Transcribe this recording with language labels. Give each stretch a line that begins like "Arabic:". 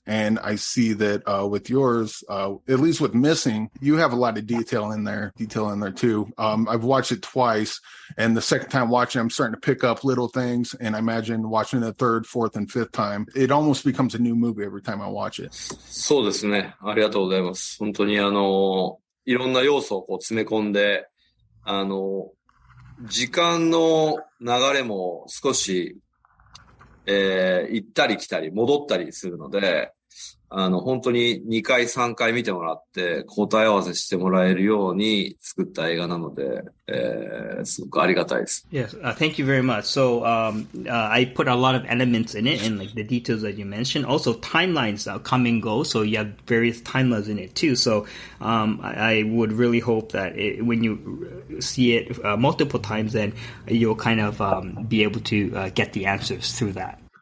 English: And I see that with yours, at least with Missing, you have a lot of detail in there too. I've watched it twice, and the second time watching, I'm starting to pick up little things. And I imagine watching the third, fourth, and fifth time, it almost becomes a new movie every time I watch it.
Japanese: そうですね。ありがとうございます。本当にいろんな要素をこう詰め込んで、時間の流れも少し、行ったり来たり戻ったりするので、本当に2回3回見てもらって答え合わせしてもらえるように作った映画なので、すごくありがたいです。
English: Yes, thank you very much. So I put a lot of elements in it and like the details that you mentioned. Also timelines come and go, so you have various timelines in it too. So I would really hope that when you see it multiple times, then you'll kind of be able to get the answers through that.